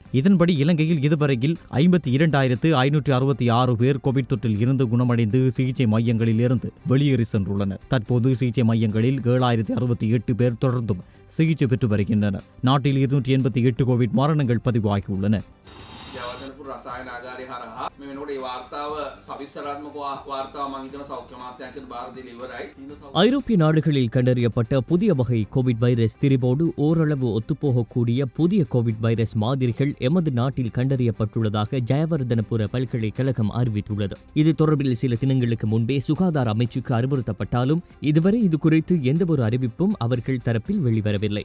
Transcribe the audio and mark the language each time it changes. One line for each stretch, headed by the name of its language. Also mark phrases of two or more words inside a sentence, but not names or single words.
Tamil: இதன்படி இலங்கையில் இதுவரையில் 52,566 பேர் கோவிட் தொற்றில் இருந்து குணமடைந்து சிகிச்சை மையங்களில் இருந்து வெளியேறி சென்றுள்ளனர். தற்போது சிகிச்சை மையங்களில் 7,068 பேர் தொடர்ந்தும் சிகிச்சை பெற்று வருகின்றனர். நாட்டில் 288 கோவிட் மரணங்கள் பதிவாகியுள்ளன.
Sinhala: රසායනාගාරය හරහා මේ වෙනකොට ඒ වාර්තාව සවිස්තරාත්මක වාර්තාව මම හිතන සෞඛ්‍ය අමාත්‍යාංශයට බාර දීලා ඉවරයි.
Tamil: ஐரோப்பிய நாடுகளில் கண்டறியப்பட்ட புதிய வகை கோவிட் வைரஸ் திரிபோடு ஓரளவு ஒத்துப்போகக்கூடிய புதிய கோவிட் வைரஸ் மாதிரிகள் எமது நாட்டில் கண்டறியப்பட்டுள்ளதாக ஜெயவர்தனபுர பல்கலைக்கழகம் அறிவித்துள்ளது. இது தொடர்பில் சில தினங்களுக்கு முன்பே சுகாதார அமைச்சுக்கு அறிவுறுத்தப்பட்டாலும் இதுவரை இது குறித்து எந்தவொரு அறிவிப்பும் அவர்கள் தரப்பில் வெளிவரவில்லை.